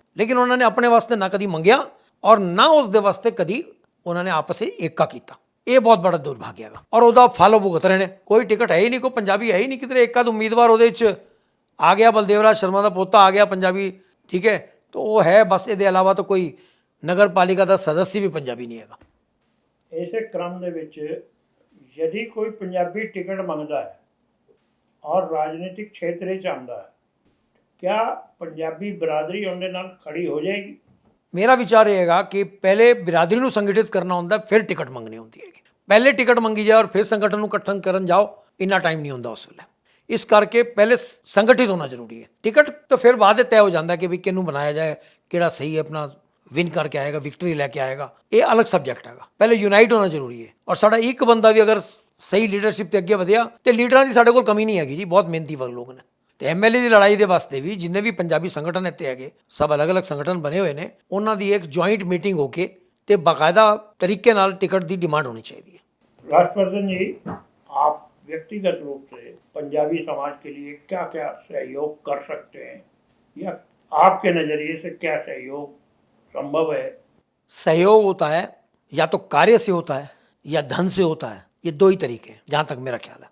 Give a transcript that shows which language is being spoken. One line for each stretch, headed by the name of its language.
Punjabi: ਲੇਕਿਨ ਉਹਨਾਂ ਨੇ ਆਪਣੇ ਵਾਸਤੇ ਨਾ ਕਦੀ ਮੰਗਿਆ ਔਰ ਨਾ ਉਸ ਦੇ ਵਾਸਤੇ ਕਦੀ ਉਹਨਾਂ ਨੇ ਆਪਸ ਵਿੱਚ ਏਕਾ ਕੀਤਾ। ਇਹ ਬਹੁਤ ਬੜਾ ਦੁਰਭਾਗਿਆ ਹੈਗਾ ਔਰ ਉਹਦਾ ਫਲ ਭੁਗਤ ਰਹੇ ਨੇ। ਕੋਈ ਟਿਕਟ ਹੈ ਹੀ ਨਹੀਂ, ਕੋਈ ਪੰਜਾਬੀ ਹੈ ਹੀ ਨਹੀਂ ਕਿਧਰੇ। ਇੱਕ ਆਧ ਉਮੀਦਵਾਰ ਉਹਦੇ 'ਚ ਆ ਗਿਆ, ਬਲਦੇਵ ਰਾਜ ਸ਼ਰਮਾ ਦਾ ਪੋਤਾ ਆ ਗਿਆ ਪੰਜਾਬੀ, ਠੀਕ ਹੈ, ਤਾਂ ਉਹ ਹੈ ਬਸ। ਇਹਦੇ ਇਲਾਵਾ ਤਾਂ ਕੋਈ ਨਗਰ ਪਾਲਿਕਾ ਦਾ ਸਦस्य ਵੀ ਪੰਜਾਬੀ ਨਹੀਂ ਹੈਗਾ। ਇਸੇ ਕ੍ਰਮ ਦੇ ਵਿੱਚ
Hindi: यदि कोई पंजाबी टिकट मंगता है और राजनीतिक क्षेत्र च आंदा है, क्या पंजाबी बिरादरी उनके नाल खड़ी हो जाएगी? मेरा विचार ये हैगा कि पहले बिरादरी
Punjabi: ਨੂੰ ਸੰਗਠਿਤ ਕਰਨਾ ਹੁੰਦਾ, ਫਿਰ ਟਿਕਟ ਮੰਗਣੀ ਹੁੰਦੀ ਹੈਗੀ। ਪਹਿਲੇ ਟਿਕਟ ਮੰਗੀ ਜਾਏ ਔਰ ਫਿਰ ਸੰਗਠਨ ਨੂੰ ਇਕੱਠਣ ਕਰਨ ਜਾਓ, ਇੰਨਾ ਟਾਈਮ ਨਹੀਂ ਹੁੰਦਾ ਉਸ ਵੇਲੇ। ਇਸ ਕਰਕੇ ਪਹਿਲੇ ਸੰਗਠਿਤ ਹੋਣਾ ਜ਼ਰੂਰੀ ਹੈ। ਟਿਕਟ ਤਾਂ ਫਿਰ ਬਾਅਦ ਦੇ ਤੈਅ ਹੋ ਜਾਂਦਾ ਕਿ ਵੀ ਕਿਹਨੂੰ ਬਣਾਇਆ ਜਾਏ, ਕਿਹੜਾ ਸਹੀ ਆਪਣਾ ਵਿਨ ਕਰਕੇ ਆਏਗਾ, ਵਿਕਟਰੀ ਲੈ ਕੇ ਆਏਗਾ, ਇਹ ਅਲੱਗ ਸਬਜੈਕਟ ਹੈਗਾ। ਪਹਿਲੇ ਯੂਨਾਈਟ ਹੋਣਾ ਜ਼ਰੂਰੀ ਹੈ ਔਰ ਸਾਡਾ ਇੱਕ ਬੰਦਾ ਵੀ ਅਗਰ ਸਹੀ ਲੀਡਰਸ਼ਿਪ ਤੇ ਅੱਗੇ ਵਧਿਆ ਤੇ ਲੀਡਰਾਂ ਦੀ ਸਾਡੇ ਕੋਲ ਕਮੀ ਨਹੀਂ ਹੈਗੀ ਜੀ, ਬਹੁਤ ਮਿਹਨਤੀ ਲੋਕ ਨੇ। ਤੇ ਐਮਐਲਏ ਦੀ ਲੜਾਈ ਦੇ ਵਾਸਤੇ ਵੀ ਜਿੰਨੇ ਵੀ ਪੰਜਾਬੀ ਸੰਗਠਨ ਇੱਥੇ ਹੈਗੇ, ਸਭ ਅਲੱਗ-ਅਲੱਗ ਸੰਗਠਨ ਬਣੇ ਹੋਏ ਨੇ, ਉਹਨਾਂ ਦੀ ਇੱਕ ਜੁਆਇੰਟ ਮੀਟਿੰਗ ਹੋ ਕੇ ਤੇ ਬਾਕਾਇਦਾ ਤਰੀਕੇ ਨਾਲ ਟਿਕਟ ਦੀ
Hindi: डिमांड होनी चाहिए। राष्ट्रवर्धन जी, आप व्यक्तिगत रूप से पंजाबी समाज के लिए क्या क्या सहयोग कर सकते हैं या आपके नज़रिए से क्या सहयोग संभव है? सहयोग होता है या तो कार्य से होता है या धन से होता है, ये दो ही तरीके हैं जहाँ तक मेरा ख्याल है।